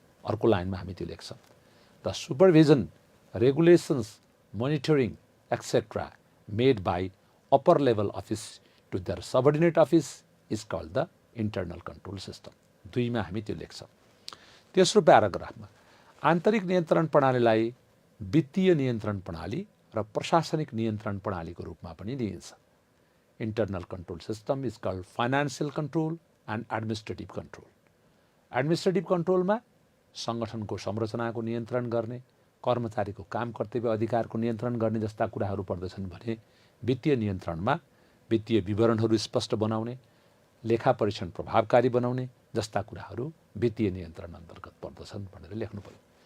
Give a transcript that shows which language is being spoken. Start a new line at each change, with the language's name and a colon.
Nepali: अर्को लाइनमा हामी त्यो लेख्छौँ,
English: The supervision, regulations, monitoring etcetera made by upper level office to their subordinate office is called the internal control system.
Nepali: 2 मा हामी त्यो लेख्छौँ। तेस्रो प्याराग्राफमा आन्तरिक नियन्त्रण प्रणालीलाई वित्तीय नियन्त्रण प्रणाली र प्रशासनिक नियन्त्रण प्रणालीको रूपमा पनि लिइन्छ।
English: Internal control system is called financial control and administrative control.
Nepali: Administrative कन्ट्रोलमा सङ्गठनको संरचनाको नियन्त्रण गर्ने, कर्मचारीको काम कर्तव्य अधिकारको नियन्त्रण गर्ने जस्ता कुराहरू पर्दछन् भने वित्तीय नियन्त्रणमा वित्तीय विवरणहरू स्पष्ट बनाउने, लेखा परीक्षण प्रभावकारी बनाउने जस्ता कुराहरू वित्तीय नियन्त्रण अन्तर्गत पर्दछन् भनेर लेख्नु पर्यो।